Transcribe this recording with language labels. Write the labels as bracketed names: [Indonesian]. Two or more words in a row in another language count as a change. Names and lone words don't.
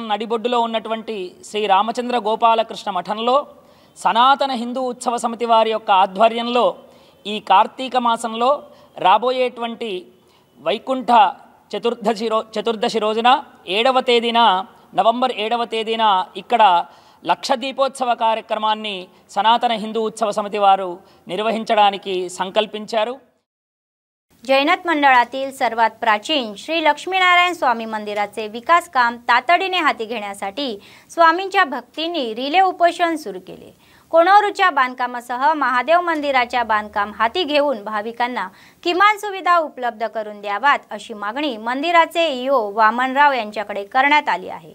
[Telugu] నడిబొడ్డులో ఉన్నటువంటి శ్రీ రామచంద్ర గోపాలకృష్ణ మఠంలో సనాతన హిందూ ఉత్సవ సమితి వారి యొక్క ఆధ్వర్యంలో ఈ కార్తీక మాసంలో రాబోయేటువంటి వైకుంఠ చతుర్దశి రోజున 7వ తేదీన నవంబర్ 7వ తేదీన ఇక్కడ లక్ష దీపోత్సవ కార్యక్రమాన్ని సనాతన హిందూ ఉత్సవ సమితి వారు నిర్వహించడానికి సంకల్పించారు। [Marathi] जैनत मंडळातील सर्वात प्राचीन श्री लक्ष्मीनारायण स्वामी मंदिराचे विकास काम तातडीने हाती घेण्यासाठी स्वामींच्या भक्तींनी रिले उपोषण सुरू केले। कोणोरूच्या बांधकामासह महादेव मंदिराच्या बांधकाम हाती घेऊन भाविकांना किमान सुविधा उपलब्ध करून द्यावात अशी मागणी मंदिराचे EO वामनराव यांच्याकडे करण्यात आली आहे।